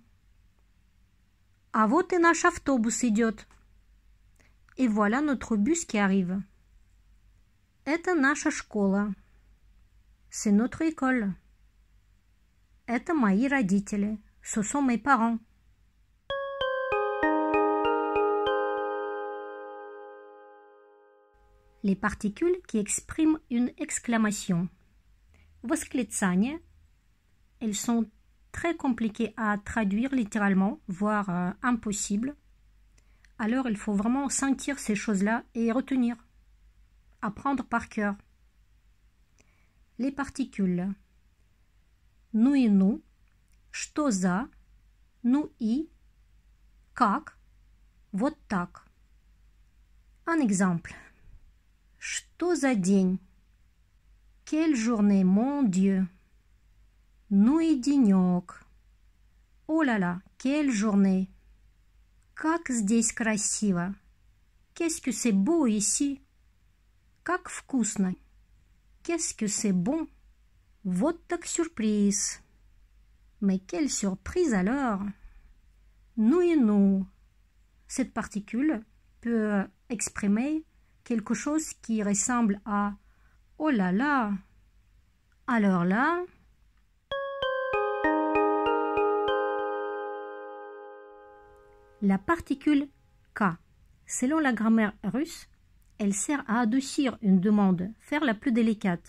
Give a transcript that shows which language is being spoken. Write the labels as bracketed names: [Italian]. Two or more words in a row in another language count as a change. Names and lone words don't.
[Russian] А вот и наш автобус идет. [French] Et voilà notre bus qui arrive. [Russian] Это наша школа. [French] C'est notre école. [Russian] Это мои родители. [French] Ce sont mes parents. Les particules qui expriment une exclamation. [Russian] Восклицание. [French] Elles sont très compliquées à traduire littéralement, voire impossible. Alors il faut vraiment sentir ces choses-là et retenir. Apprendre par cœur. Les particules. [Russian] Ну и ну. Что за. Ну и. Как. Вот так. [French] Un exemple. [Russian] Что за день? [French] Quelle journée, mon Dieu! [Russian] Ну и денек. [French] Oh là là, quelle journée! [Russian] Как здесь красиво! [French] Qu'est-ce que c'est beau ici! [Russian] Как вкусно! [French] Qu'est-ce que c'est bon! [Russian] Вот так сюрприз! [French] Mais quelle surprise alors! [Russian] Ну и ну! [French] Cette particule peut exprimer quelque chose qui ressemble à « Oh là là !» Alors là, la particule « K », selon la grammaire russe, elle sert à adoucir une demande, faire la plus délicate.